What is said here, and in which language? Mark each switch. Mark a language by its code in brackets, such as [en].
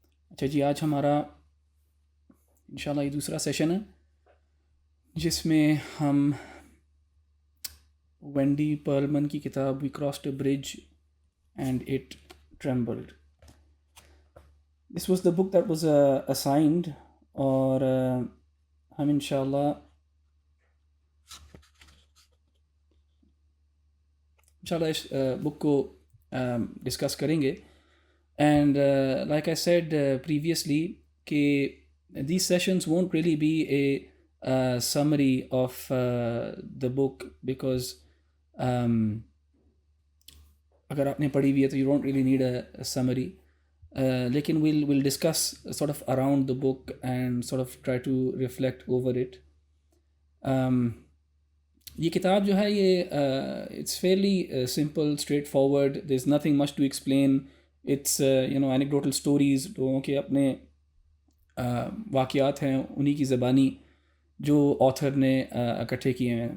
[ur] اچھا جی، آج ہمارا انشاءاللہ یہ دوسرا سیشن ہے جس میں ہم وینڈی پرلمن کی کتاب وی crossed a bridge and it ٹریمبلڈ، [en] this was the book that was assigned, [ur] اور ہم انشاءاللہ اس بک کو ڈسکس کریں گے. [en] and like I said previously کہ these sessions won't really be a summary of the book because [ur] اگر آپ نے پڑھی ہوئی ہے تو [en] you don't really need a summary, لیکن we'll discuss sort of around the book and sort of try to reflect over it. [ur] یہ کتاب جو ہے یہ [en] it's fairly simple, straightforward, there's nothing much to explain. It's anecdotal stories، [ur] لوگوں کے اپنے واقعات ہیں انہی کی زبانی جو آتھر نے اکٹھے کیے ہیں.